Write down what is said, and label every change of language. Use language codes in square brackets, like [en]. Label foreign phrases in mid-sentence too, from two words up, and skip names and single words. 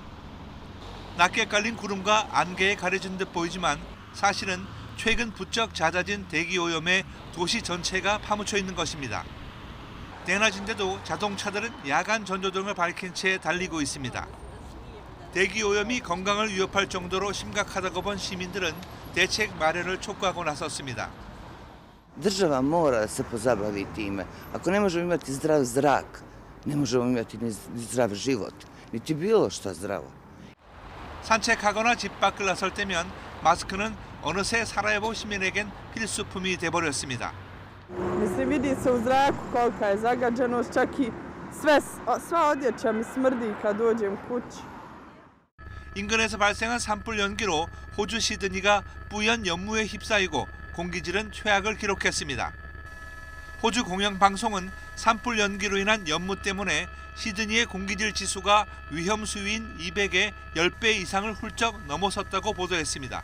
[ko] 낮게 깔린 구름과 안개에 가려진 듯 보이지만 사실은 최근 부쩍 잦아진 대기 오염에 도시 전체가 파묻혀 있는 것입니다. 대낮인데도 자동차들은 야간 전조등을 밝힌 채 달리고 있습니다. 대기 오염이 건강을 위협할 정도로 심각하다고 본 시민들은 대책 마련을 촉구하고 나섰습니다. [bs] Država mora se pozabaviti time. Ako ne možemo imati zdrav zrak, ne možemo imati ni zdrav život, niti bilo što zdravo. [ko] 산책하거나 집 밖을 나설 때면 마스크는 어느새 사라예보 시민에겐 필수품이 돼버렸습니다. [bs] Mislim, vidi se u zraku kolika je zagađenost, čak i sva odjeća mi smrdi kad dođem kući. [ko] 인근에서 발생한 산불 연기로 호주 시드니가 뿌연 연무에 휩싸이고 공기질은 최악을 기록했습니다. 호주 공영방송은 산불 연기로 인한 연무 때문에 시드니의 공기질 지수가 위험 수위인 200의 10배 이상을 훌쩍 넘어섰다고 보도했습니다.